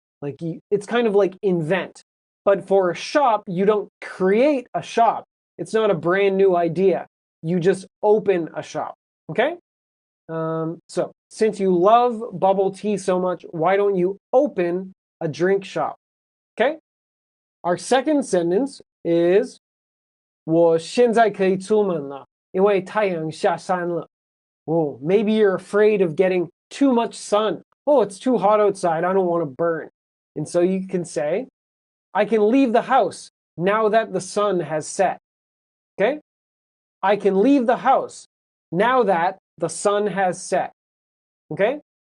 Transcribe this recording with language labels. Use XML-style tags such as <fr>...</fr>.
<en>It's kind of like invent. But for a shop, you don't create a shop. It's not a brand new idea. You just open a shop, okay? So, since you love bubble tea so much, why don't you open a drink shop? Okay? Our second sentence is</en> <zh>我现在可以出门了，因为太阳下山了.</zh> <en>Oh, maybe you're afraid of getting too much sun. Oh, it's too hot outside. I don't want to burn. And so you can say, I can leave the house now that the sun has set. Okay? I can leave the house now that the sun has set. Okay?</en>